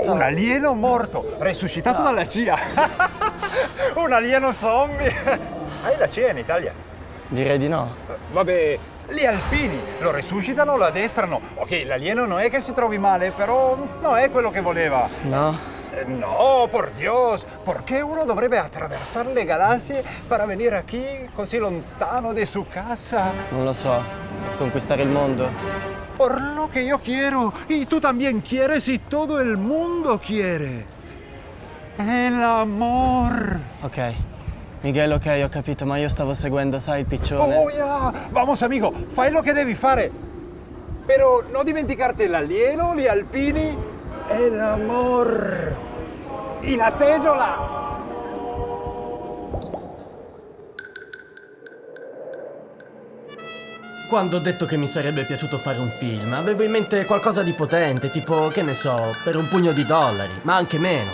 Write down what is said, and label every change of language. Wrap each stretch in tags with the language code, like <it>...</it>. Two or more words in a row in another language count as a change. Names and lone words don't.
<it>Un alieno morto, resuscitato dalla CIA! Un alieno zombie! Hai la CIA in Italia? Direi di no. Vabbè, gli alpini lo resuscitano, lo addestrano. Ok, l'alieno non è che si trovi male, però non è quello che voleva. No?</it> <es>No, por Dios,</es> <it>perché uno dovrebbe attraversare le galassie per venire aquí così lontano</it> <es>de su casa?</es> <it>Non lo so. Per conquistare il mondo?</it> <es>Por lo que yo quiero, y tú también quieres, y todo el mundo quiere. El amor.</es> <it>Ok. Miguel, ok, ho capito, ma io stavo seguendo, sai, il piccione.</it> <es>Oh, ya. Vamos, amigo,</es> <it>fai lo che devi fare. Però non dimenticarti l'alieno, gli alpini e l'amor.</it> <es>Y la seggiola.</es> <it>Quando ho detto che mi sarebbe piaciuto fare un film, avevo in mente qualcosa di potente, tipo, che ne so, per $1 milione, ma anche meno.</it>